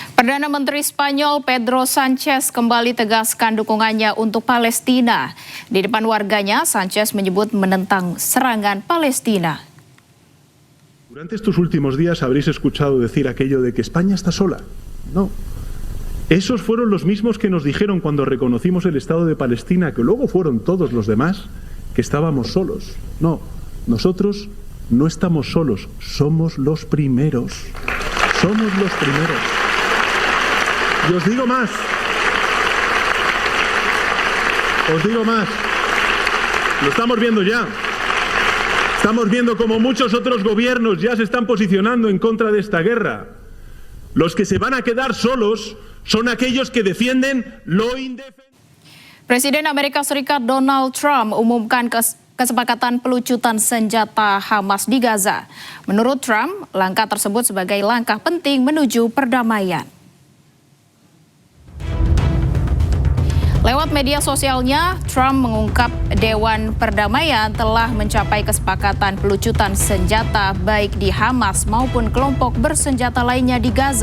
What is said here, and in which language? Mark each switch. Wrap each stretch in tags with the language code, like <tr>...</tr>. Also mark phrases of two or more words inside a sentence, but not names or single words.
<id>Perdana Menteri Spanyol Pedro Sánchez kembali tegaskan dukungannya untuk Palestina. Di depan warganya, Sánchez menyebut menentang serangan Palestina.</id> <es>Durante estos últimos días habréis escuchado decir aquello de que España está sola. No. Esos fueron los mismos que nos dijeron cuando reconocimos el Estado de Palestina, que luego fueron todos los demás, que estábamos solos. No, nosotros no estamos solos, somos los primeros. Somos los primeros. Y os digo más. Lo estamos viendo ya. Estamos viendo como muchos otros gobiernos ya se están posicionando en contra de esta guerra. Los que se van a quedar solos son aquellos que defienden lo indefendible.</es> <id>Presiden Amerika Serikat Donald Trump umumkan kesepakatan pelucutan senjata Hamas di Gaza. Menurut Trump, langkah tersebut sebagai langkah penting menuju perdamaian. Lewat media sosialnya, Trump mengungkap Dewan Perdamaian telah mencapai kesepakatan pelucutan senjata baik di Hamas maupun kelompok bersenjata lainnya di Gaza.</id>